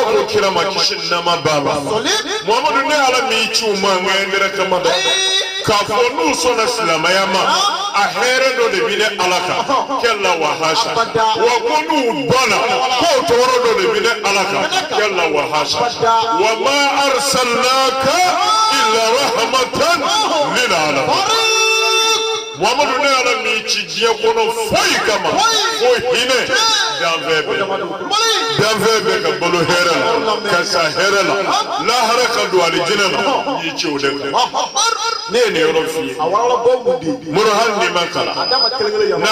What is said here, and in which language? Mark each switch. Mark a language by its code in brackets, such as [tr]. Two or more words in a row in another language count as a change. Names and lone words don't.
[bm] ko kira ma kisi nama b'a la muhamadu ne ala m'i ci u ma n ka yɛrɛ kama dɛ k'a fɔ n'u sɔnna silamɛya ma a hɛrɛ dɔ de bi ne ala kan kɛla [ar] وحاشا [bm] wa ko n'u banna k'o tɔɔrɔ dɔ de bi ne ala kan kɛla [ar] وحاشا وما أرسلناك إلا رحمة للعالمين [bm] muhamadu ne ala m'i ci diɲɛ kɔnɔ foyi kama fo hinɛ danfɛn bɛɛ ka balo hɛrɛ la ka sa hɛrɛ la lahara ka don alijinɛ la y'i ci o de kan ne ye nin yɔrɔ f'i ye moro hali n'i ma kalan n'a